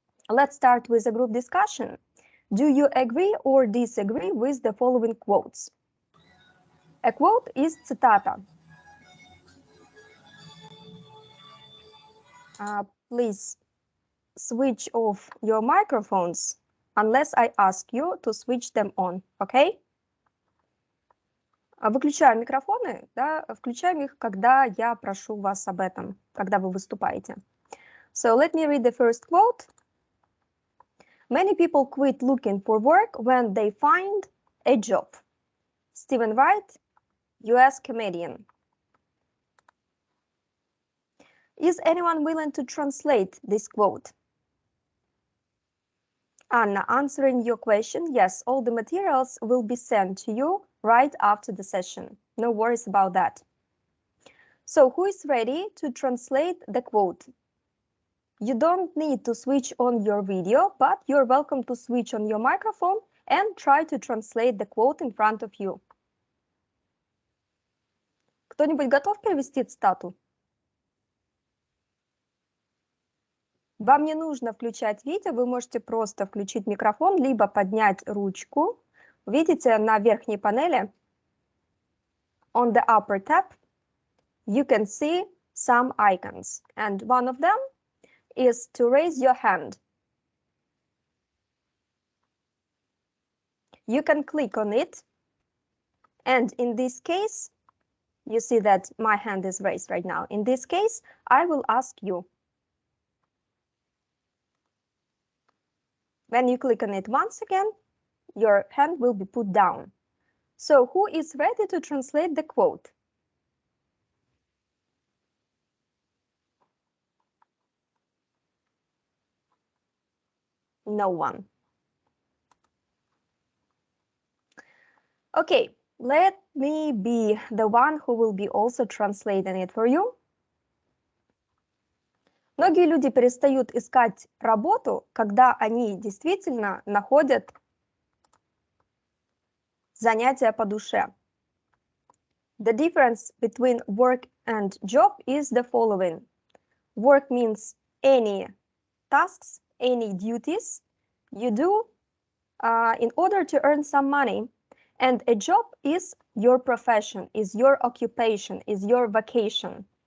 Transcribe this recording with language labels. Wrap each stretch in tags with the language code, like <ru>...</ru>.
<en>Let's start with a group discussion. Do you agree or disagree with the following quotes? A quote is цитата. Please switch off your microphones unless I ask you to switch them on, okay?</en> <ru>Выключаем микрофоны, да, включаем их, когда я прошу вас об этом, когда вы выступаете.</ru> <en>So let me read the first quote. Many people quit looking for work when they find a job. Stephen Wright, US comedian. Is anyone willing to translate this quote? Anna, answering your question, yes, all the materials will be sent to you right after the session. No worries about that. So who is ready to translate the quote? You don't need to switch on your video, but you're welcome to switch on your microphone and try to translate the quote in front of you.</en> <ru>Кто-нибудь готов перевести цитату? Вам не нужно включать видео, вы можете просто включить микрофон, либо поднять ручку. Видите, на верхней панели,</ru> <en>on the upper tab, you can see some icons. And one of them is to raise your hand. You can click on it, and in this case, you see that my hand is raised right now. In this case, I will ask you. When you click on it once again, your hand will be put down. So who is ready to translate the quote? No one. Okay, let me be the one who will be also translating it for you.</en> <ru>Многие люди перестают искать работу, когда они действительно находят занятие по душе.</ru> <en>The difference between work and job is the following. Work means any tasks, any duties you do in order to earn some money. And a job is your profession, is your occupation, is your vocation.</en>